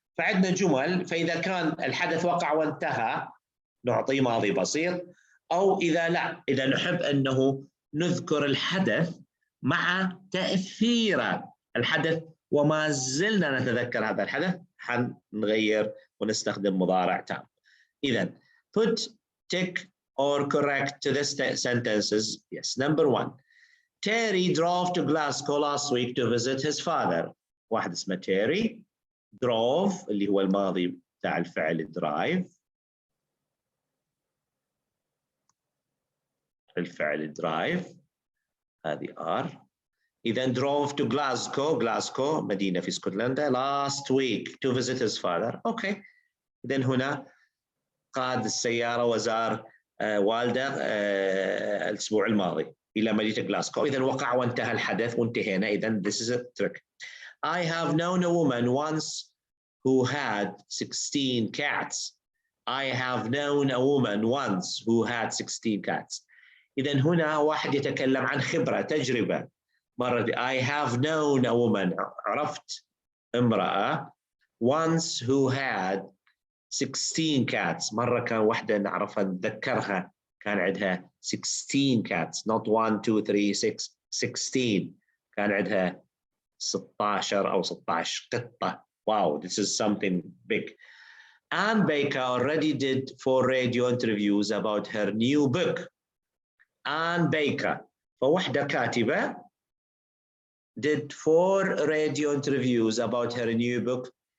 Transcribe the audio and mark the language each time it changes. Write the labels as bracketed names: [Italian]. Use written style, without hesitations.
[Arabic] فعندنا جمل، فإذا كان الحدث وقع وانتهى نعطيه ماضي بسيط، أو إذا لا، إذا نحب أنه نذكر الحدث مع تأثير الحدث وما زلنا نتذكر هذا الحدث، حنغير ونستخدم مضارع تام. [English] إذن put tick or correct to the sentences. Yes, number 1. Terry drove to Glasgow last week to visit his father. [Arabic] واحد اسمه [English] Terry. drove [Arabic] اللي هو الماضي بتاع الفعل درايف، الفعل درايف هذه R. [English] إذا drove to Glasgow [Arabic] مدينة في اسكتلندا [English] last week to visit his father. [Arabic] أوكي. إذا هنا قاد السيارة وزار والده الأسبوع الماضي إلى مدينة غلاسكو. إذا وقع وانتهى الحدث وانتهينا. [English] إذا this is a trick. I have known a woman once who had 16 cats. I have known a woman once who had 16 cats. [Arabic] إذا هنا واحد يتكلم عن خبرة تجربة. [English] مرة I have known a woman [Arabic] عرفت امرأة [English] once who had 16 cats. [Arabic] مرة كان واحدة نعرفها نتذكرها كان عندها 16 [English] cats not [Arabic] 1 2 3 6 16 كان عندها 16 أو 16 قطة. [English] Wow, this is something big. Anne Baker already did 4 radio interviews about her new book. Anne Baker [Arabic] فواحدة كاتبة [English] did 4 radio interviews about her new book.